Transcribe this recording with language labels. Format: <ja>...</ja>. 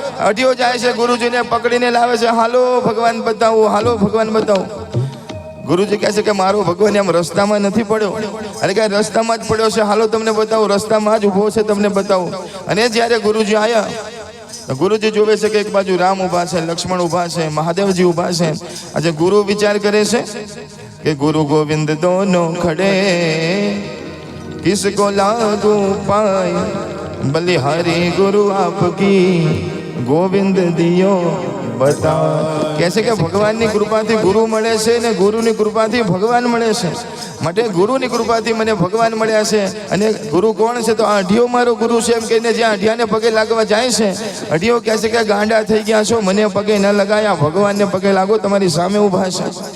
<gu>અઢિયો જાય છે, ગુરુજીને પકડીને લાવે છે. હાલો ભગવાન બતાવું. ગુરુજી કહે છે કે મારો ભગવાન એમ રસ્તામાં નથી પડ્યો, અરે કે રસ્તામાં જ પડ્યો છે. હાલો તમને બતાવું, રસ્તામાં જ ઊભો છે, તમને બતાવું. અને જ્યારે ગુરુજી આવ્યા, ગુરુજી જોવે છે કે એક બાજુ રામ ઊભા છે, લક્ષ્મણ ઊભા છે, મહાદેવજી ઊભા છે. આજે ગુરુ વિચાર કરે છે</gu> <hi>कि गुरु गोविंद दोनों खड़े, किसको लागू पाए बलिहारी गुरु आपकी गोविंद दियो बता.</hi> <gu>कैसे કે ભગવાનની કૃપાથી ગુરુ મળે છે ને ગુરુની કૃપાથી ભગવાન મળે છે. માટે ગુરુની કૃપાથી મને ભગવાન મળ્યા છે. અને ગુરુ કોણ છે? તો આ અઢિયો મારો ગુરુ છે. એમ કહીને જ્યાં અઢિયાને પગે લાગવા જાય છે, અઢિયો કહે છે કે ગાંડા થઈ ગયા છો, મને પગે ન લગાયા, ભગવાનને પગે લાગો, તમારી સામે ઊભા છે.</gu>